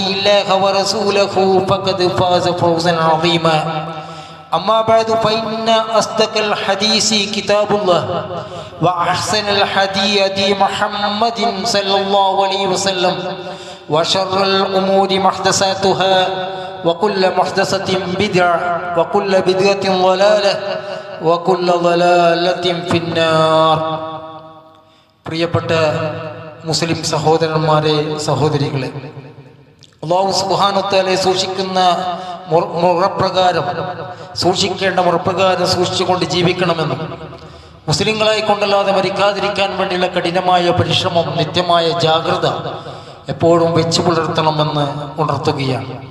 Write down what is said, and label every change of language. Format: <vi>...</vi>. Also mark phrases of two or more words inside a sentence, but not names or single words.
<ar>الله ورسوله فقد فاز فوزا عظيما أما بعد فإن أصدق الحديث كتاب الله وأحسن الهدي هدي محمد صلى الله عليه وسلم وشر الأمور محدثاتها وكل محدثة بدعة وكل بدعة ضلالة وكل ضلالة في النار.</ar> <ml>പ്രിയപ്പെട്ട മുസ്ലിം സഹോദരന്മാരെ, സഹോദരികളെ,</ml> <ar>الله سبحانه وتعالى</ar> <ml>സൂക്ഷിക്കുന്ന മുറപ്രകാരം, സൂക്ഷിക്കേണ്ട മുറപ്രകാരം സൂക്ഷിച്ചുകൊണ്ട് ജീവിക്കണമെന്നും മുസ്ലിങ്ങളായി കൊണ്ടല്ലാതെ മരിക്കാതിരിക്കാൻ വേണ്ടിയുള്ള കഠിനമായ പരിശ്രമം, നിത്യമായ ജാഗ്രത എപ്പോഴും വെച്ചു പുലർത്തണമെന്ന് ഉണർത്തുകയാണ്.</ml>